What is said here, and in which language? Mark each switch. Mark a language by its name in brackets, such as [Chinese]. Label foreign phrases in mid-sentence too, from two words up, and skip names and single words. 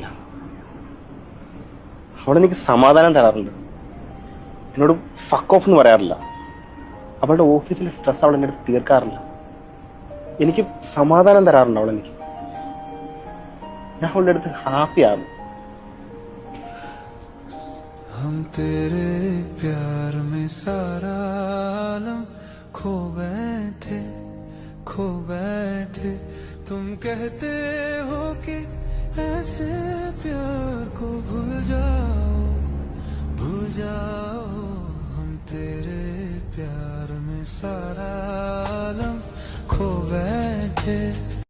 [Malayalam] അവളെനിക്ക് സമാധാനം തരാറുണ്ട്. എന്നോട് [English] fuck off [Malayalam] എന്ന് പറയാറില്ല. അവളുടെ ഓഫീസിലെ സ്ട്രെസ് അവൾ എൻ്റെ അടുത്ത് തീർക്കാറില്ല. എനിക്ക് സമാധാനം തരാറുണ്ട് അവളെനിക്ക്. ഞാൻ അവളുടെ അടുത്ത് ഹാപ്പിയാണ്. [Hindi] हम तेरे प्यार में सारा आलम खो बैठे तुम कहते हो कि ऐसे प्यार को भूल जाओ हम तेरे प्यार में सारा आलम खो बैठे